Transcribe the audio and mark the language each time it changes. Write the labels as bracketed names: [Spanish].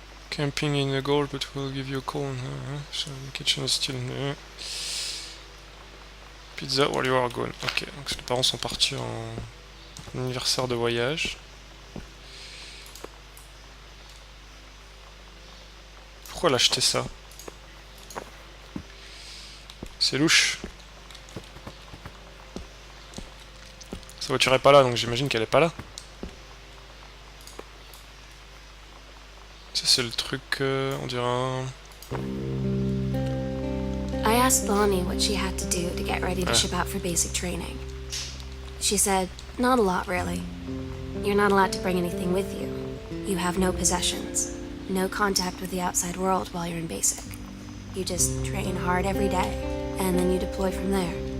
[English] Camping in the gold, but we'll give you a call. So the kitchen is still in there. Pizza while you are gone. [French] Ok, donc les parents sont partis en anniversaire de voyage. Pourquoi elle a acheté ça? C'est louche. Sa voiture est pas là, donc j'imagine qu'elle est pas là. Ça c'est le truc, on dirait un... [English] I asked Lonnie what she had to do to get ready to ship out for basic training. She said, not a lot really. You're not allowed to bring anything with you. You have no possessions, no contact with the outside world while you're in basic. You just train hard every day, and then you deploy from there.